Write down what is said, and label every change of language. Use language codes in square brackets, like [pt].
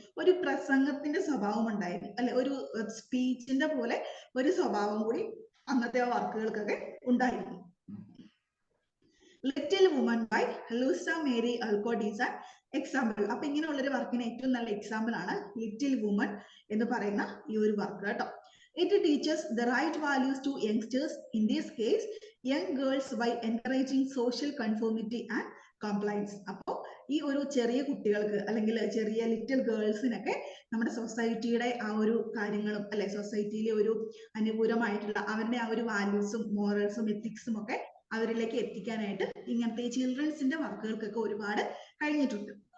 [ml] ഒരു പ്രസംഗത്തിന്റെ സ്വഭാവം ഉണ്ടായിരുന്നു അല്ലെ, ഒരു സ്പീച്ചിന്റെ പോലെ ഒരു സ്വഭാവം കൂടി അന്നത്തെ വർക്കുകൾക്കൊക്കെ ഉണ്ടായിരുന്നു. [en] Little woman by Louisa Mary Alcott is an example. [ml] അപ്പൊ ഇങ്ങനെയുള്ള ഒരു വർക്കിന് ഏറ്റവും നല്ല എക്സാമ്പിൾ ആണ് ലിറ്റിൽ വുമൺ എന്ന് പറയുന്ന ഈ ഒരു വർക്ക് കേട്ടോ. [en] It teaches the right values to youngsters, in this case young girls, by encouraging social conformity and compliance. [ml] അപ്പോൾ ഈ ഒരു ചെറിയ കുട്ടികൾക്ക് അല്ലെങ്കിൽ ചെറിയ ലിറ്റിൽ ഗേൾസിനൊക്കെ നമ്മുടെ സൊസൈറ്റിയുടെ ആ ഒരു കാര്യങ്ങളും അല്ലെ, സൊസൈറ്റിയിലെ ഒരു അനുകൂലമായിട്ടുള്ള അവരുടെ ആ ഒരു വാല്യൂസും മോറൽസും എത്തിക്സും ഒക്കെ അവരിലേക്ക് എത്തിക്കാനായിട്ട് ഇങ്ങനത്തെ ചിൽഡ്രൻസിന്റെ വർക്കുകൾക്കൊക്കെ ഒരുപാട് കഴിഞ്ഞിട്ടുണ്ട്.